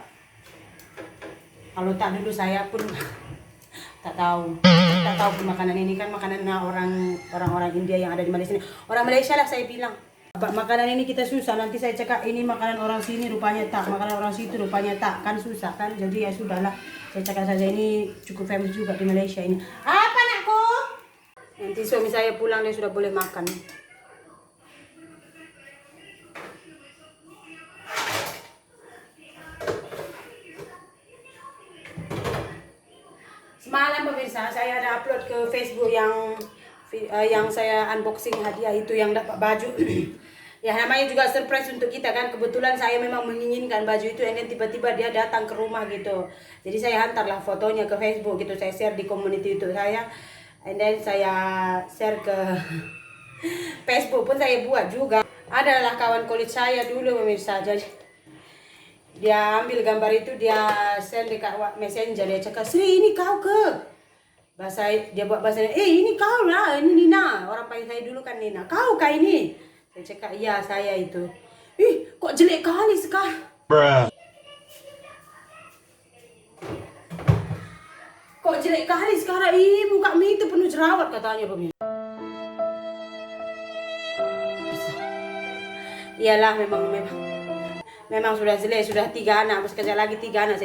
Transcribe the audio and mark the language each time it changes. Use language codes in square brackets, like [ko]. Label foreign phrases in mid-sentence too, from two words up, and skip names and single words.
[ms] Kalau tak dulu saya pun tak tahu pun makanan ini kan makanan orang India yang ada di Malaysia ini. Orang Malaysia lah saya bilang. Makanan ini kita susah, nanti saya cakap ini makanan orang sini rupanya tak, makanan orang situ rupanya tak, kan susah kan, jadi ya sudahlah, saya cakap saja ini cukup famous juga di Malaysia ini. Apa anakku? [id] Nanti suami saya pulang dia sudah boleh makan. Semalam pemirsa saya ada upload ke Facebook yang saya unboxing hadiah itu yang dapat baju. Ya namanya juga surprise untuk kita kan. Kebetulan saya memang menginginkan baju itu, dan tiba-tiba dia datang ke rumah gitu. Jadi saya hantarlah fotonya ke Facebook gitu, saya share di community itu saya, [en] and then [id] saya share ke Facebook pun saya buat juga. [ms] Adalah kawan kulit saya dulu pemirsa, jadi dia ambil gambar itu, dia send dekat messenger, dia cakap, "Sri, ini kau ke?" Dia buat bahasanya, ini kau lah, ini Nina. Orang panggil saya dulu kan Nina. "Kau kah ini?" Saya cakap, "Iya, saya itu." [id] Kok jelek kali sekarang. Kok jelek kali sekarang, muka itu penuh jerawat katanya pemirsa. Iyalah memang sudah jelek, sudah 3 anak, masih kerja lagi 3 anak.